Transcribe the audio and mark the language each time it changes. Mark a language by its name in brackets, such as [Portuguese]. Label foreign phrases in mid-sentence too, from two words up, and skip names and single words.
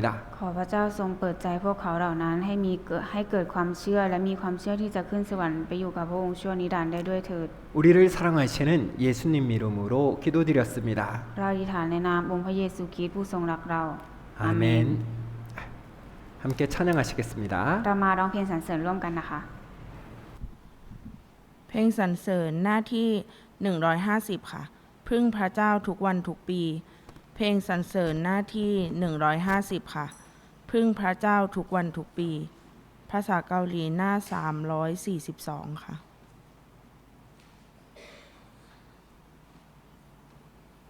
[Thai] ขอพระเจ้าทรงเปิดใจพวกเขาเหล่านั้นให้เกิดความเชื่อและมีความเชื่อที่จะขึ้นสวรรค์ไปอยู่กับพระองค์ชั่วนิรันดร์ได้ด้วยเถิด [Korean] 우리를 사랑하시는 예수님 이름으로 기도드렸습니다. [Thai] เราอธิษฐานในนามองค์พระเยซูคริสต์ผู้ทรงรักเรา [Korean] 아멘. 함께 찬양하시겠습니다. [Thai] เรามาร้องเพลงสรรเสริญร่วมกันนะคะ เพลงสรรเสริญหน้าที่150ค่ะพึ่งพระเจ้าทุกวันทุกปีเพลงสรรเสริญหน้าที่150ค่ะพึ่งพระเจ้าทุกวันทุกปีภาษาเกาหลีหน้า342ค่ะ